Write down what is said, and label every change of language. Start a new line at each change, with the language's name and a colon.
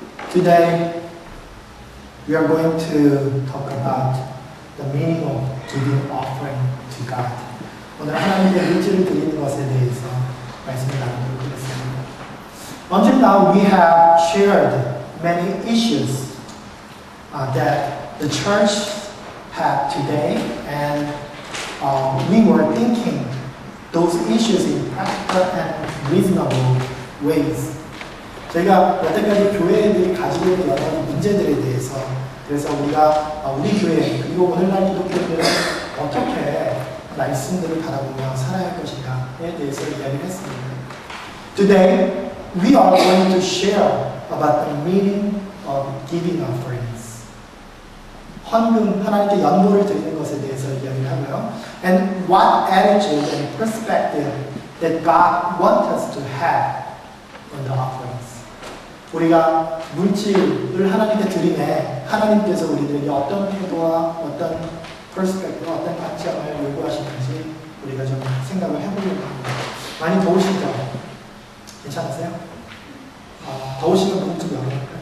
English: Today, we are going to talk about the meaning of giving offering to God.
Korean: 오늘 하나님께 물질을 드리는 것에 대해서 말씀을 나누도록 하겠습니다.
English: Until now, we have shared many issues that the church had today, and we were thinking those issues in practical and reasonable ways.
Korean: 저희가 여태까지 교회들이 가지고 있는 여러 가지 문제들에 대해서 그래서 우리가 우리 교회 그리고 오늘날 기독교들은 어떻게 말씀들을 바라보며 살아야 할 것인가에 대해서 이야기를 했습니다.
English: Today, we are going to share about the meaning of giving offerings.
Korean: 헌금, 하나님께 연보를 드리는 것에 대해서 이야기를 하고요.
English: And what attitude and perspective that God wants us to have on the offerings.
Korean: 우리가 물질을 하나님께 드리매 하나님께서 우리들에게 어떤 태도와 어떤 perspective, 어떤 관점을 요구하시는지 우리가 좀 생각을 해보려고 합니다. 많이 더우시죠? 괜찮으세요? 더우시면 문 좀 열어볼까요?